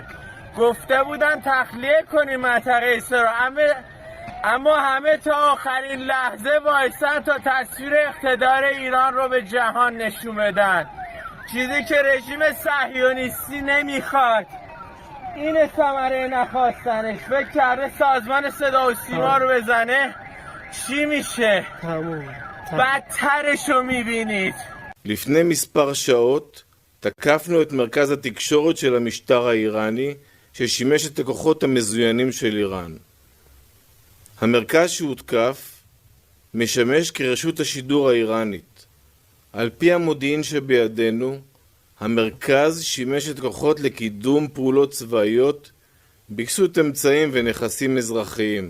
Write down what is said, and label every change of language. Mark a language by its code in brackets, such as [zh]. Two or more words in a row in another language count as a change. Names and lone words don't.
[fa] گفته بودن تخلیه کنیم منطقه اسرا، اما همه تا آخرین لحظه وایسن تا تصویر اقتدار ایران رو به جهان نشون بدن، چیزی که رژیم صهیونیستی نمیخواد. این ثمره نخواستنش. فکر کرده سازمان صدا و سیما رو بزنه چی میشه؟ بدترش رو میبینید. [he] לפני מספר שעות תקפנו את מרכז התקשורת של המשטר האיראני ששימש את הכוחות המזוינים של איראן. המרכז שהותקף משמש כרשות השידור האיראנית. על פי המודיעין שבידינו, המרכז שימש את כוחות לקידום פעולות צבאיות בכסות אמצעים ונכסים אזרחיים.